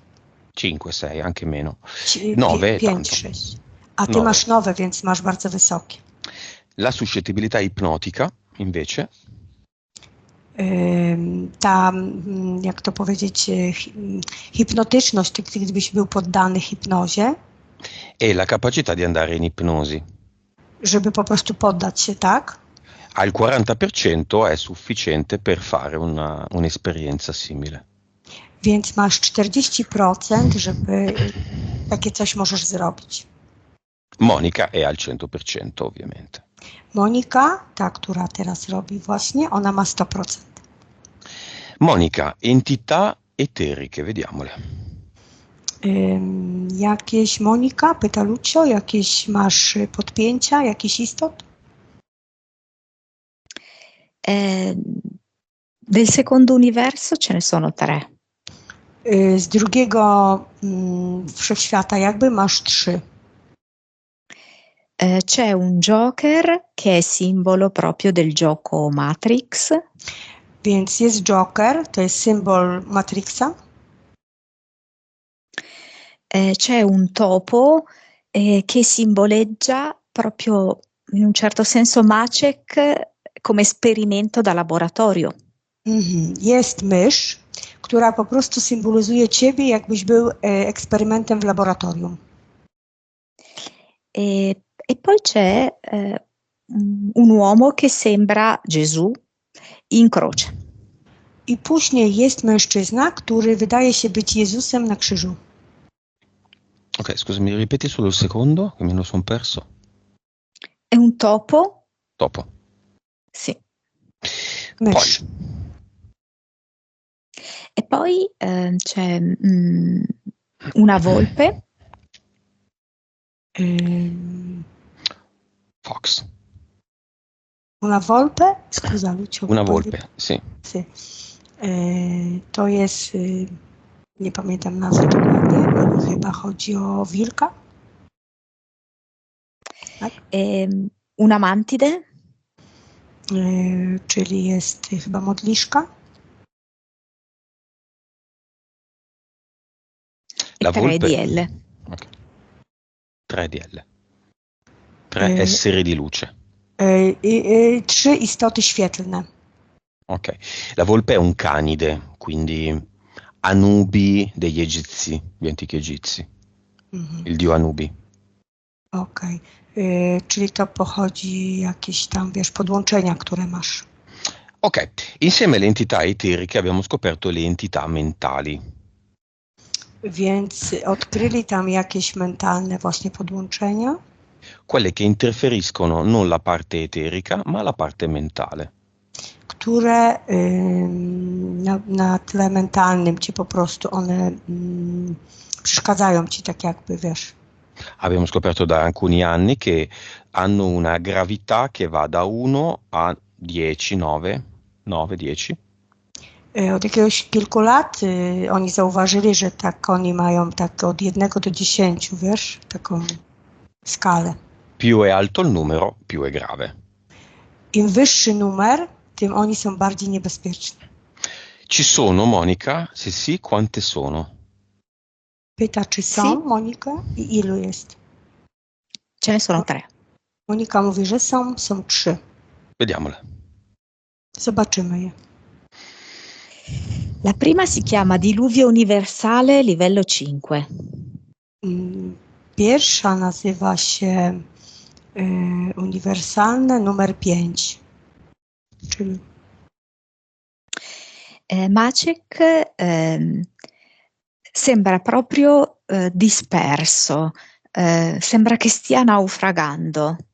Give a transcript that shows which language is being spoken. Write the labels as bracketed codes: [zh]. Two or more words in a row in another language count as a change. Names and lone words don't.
[it] 5, 6, anche meno. 9 5, tanto. [pl] 6. A ty 9. masz nowe, więc masz bardzo wysokie. [it] La suscettibilità ipnotica, invece. [pl] Ta, jak to powiedzieć, hipnotyczność, gdybyś był poddany hipnozie. [it] E la capacità di andare in ipnosi. [pl] Żeby po prostu poddać się, tak? [it] Al 40% è sufficiente per fare un'esperienza simile. [pl] Więc masz 40%, żeby takie coś możesz zrobić. [it] Monica è al 100%, ovviamente. [pl] Monika, ta, która teraz robi właśnie, ona ma 100%. [it] Monica, entità eteriche, vediamole. [pl] Jakieś, Monika, pyta Lucio, jakieś masz podpięcia, jakiś istot? [it] Del secondo universo ce ne sono 3. [pl] Z drugiego wszechświata jakby masz 3. [it] C'è un Joker che è simbolo proprio del gioco Matrix. [pl] Więc jest Joker, to jest symbol Matrixa. [it] C'è un topo che simboleggia proprio in un certo senso Maciek come esperimento da laboratorio. [pl] Jest mysz, która po prostu symbolizuje ciebie, jakbyś był eksperymentem w laboratorium. [it] E poi c'è un uomo che sembra Gesù in croce. [pl] I później jest mężczyzna, który wydaje się być Jezusem na krzyżu. [it] Ok, scusami, ripeti solo il secondo, che me lo sono perso. È un topo? Topo. Sì. [pl] Mysz. [it] E poi c'è una volpe. Fox. Una volpe? Scusa, Lucio. Una volpe, sì. Sì. [pl] To jest, nie pamiętam nazwy dokładnie, ale chyba chodzi o wilka. Tak? [it] Una mantide. [pl] Czyli jest chyba modliszka. [it] La 3 volpe. DL. Okay. 3 DL. 3 esseri di luce. [pl] 3 istoty świetlne. [it] Ok. La volpe è un canide, quindi Anubi degli egizi, gli antichi egizi. Il dio Anubi. [pl] Okej. Czyli to pochodzi jakieś tam, wiesz, podłączenia, które masz. [it] Ok, insieme alle entità eteriche abbiamo scoperto le entità mentali. [pl] Więc odkryli tam jakieś mentalne właśnie podłączenia. [it] Quelle che interferiscono non la parte eterica, ma la parte mentale. [pl] Które na tle mentalnym ci po prostu one przeszkadzają ci, tak jakby, wiesz. [it] Abbiamo scoperto da alcuni anni che hanno una gravità che va da 1 a 10, 9, 10. [pl] Od jakiegoś kilku lat oni zauważyli, że tak oni mają tak od 1 do 10, wiesz, taką skalę. [it] Più è alto il numero, più è grave. [pl] Im wyższy numer, tym oni są bardziej niebezpieczni. [it] Ci sono, Monica? Se sì, quante sono? [pl] Pyta, czy są, [it] Sì. [pl] Monika? I ilu jest? [it] Ce ne sono 3. [pl] Monika mówi, że są 3. [it] Vediamole. [pl] Zobaczymy je. [it] La prima si chiama Diluvio Universale livello 5. [pl] Pierwsza nazywa się uniwersalne numer 5. Czyli [it] Maciek sembra proprio disperso, sembra che stia naufragando.